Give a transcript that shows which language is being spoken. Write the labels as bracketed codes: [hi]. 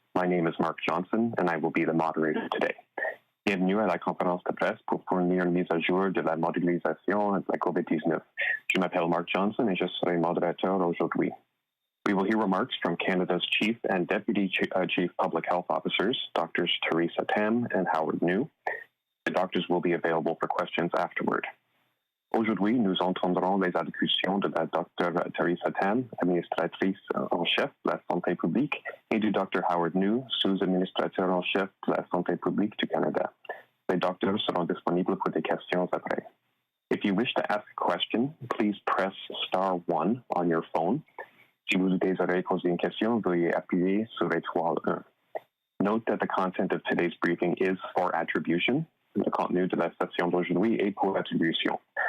[en] My name is Mark Johnson, and I will be the moderator today. [fr] Bienvenue à la conférence de presse pour fournir une mise à jour de la modélisation de la COVID-19. Je m'appelle Mark Johnson et je serai modérateur aujourd'hui. [en] We will hear remarks from Canada's Chief and Deputy Chief Public Health Officers, Drs. Theresa Tam and Howard Njoo. The doctors will be available for questions afterward. [fr] Aujourd'hui, nous entendrons les allocutions de la Dr. Theresa Tam, administratrice en chef de la santé publique, et du Dr. Howard Njoo, sous-administrateur en chef de la santé publique du Canada. Les docteurs seront disponibles pour des questions après. [en] If you wish to ask a question, please press *1 on your phone. [fr] Si vous désirez poser une question, veuillez appuyer sur étoile 1. [en] Note that the content of today's briefing is for attribution. [fr] Le contenu de la session d'aujourd'hui est pour attribution.